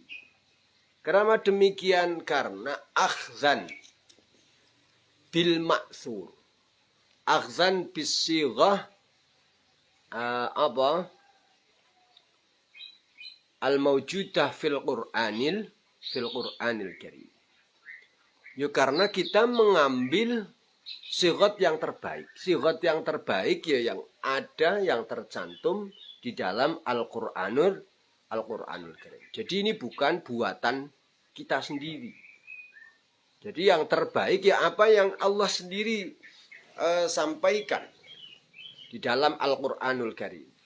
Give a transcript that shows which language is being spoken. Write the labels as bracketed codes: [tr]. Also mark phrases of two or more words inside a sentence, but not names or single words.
[id] Kenapa demikian? Karena [ar] أخذا بالمأثور، أخذا بالصيغة الموجودة في القرآن الكريم. [id] Ya karena kita mengambil sighat yang terbaik. Sighat yang terbaik ya yang ada, yang tercantum di dalam Al-Qur'anul Karim. Jadi ini bukan buatan kita sendiri. Jadi yang terbaik ya apa yang Allah sendiri sampaikan di dalam Al-Qur'anul Karim.